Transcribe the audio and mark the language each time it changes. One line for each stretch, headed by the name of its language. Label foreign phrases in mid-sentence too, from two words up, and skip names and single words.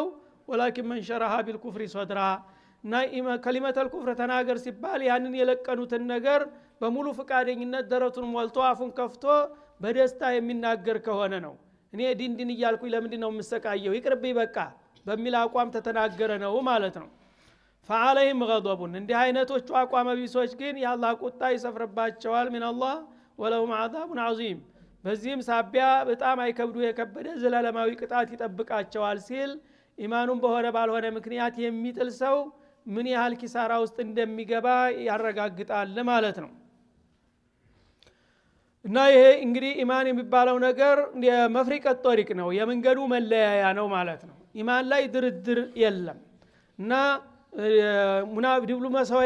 Arabic: ولكن من شرح بالكفر صدرا
Amharic: እና
Arabic: كلمة الكفر
Amharic: ተናገር ሲባል ያንን የለቀኑትን ነገር በሙሉ ፍቃደኝነት ደረቱን ሞልቶ አፉን ከፍቶ በደስታ የሚናገር ከሆነ ነው። እኔ ዲን እያልኩኝ ለምንድን ነው የምሰቃየው ይቅርብኝ በቃ በሚል አቋም ተተናገረ ነው ማለት ነው።
Arabic: فعليهم غضب
Amharic: እንዲህ አይነቶቹ አቋም ቢሶች ግን የአላህ ቁጣ ይሰፍርባቸዋል
Arabic: من الله ولهم عذاب عظيم
Amharic: በዚህም ሳቢያ በጣም አይከብዱ የከበደ ዘላለማዊ ቅጣት ይጠብቃቸዋል ሲል ኢማኑን በሆነ ባልሆነ ምክንያት የሚጥል ሰው ምን ያህል ኪሳራ ውስጥ እንደሚገባ ያረጋግጣል ማለት ነው። እና ይሄ እንግዲህ ኢማን የሚባለው ነገር የመፍሪቀት ጦሪቅ ነው የመንገዱ መለያያ ነው ማለት ነው። ኢማን ላይ ድርድር የለም። እና ዲፕሎማሲያዊ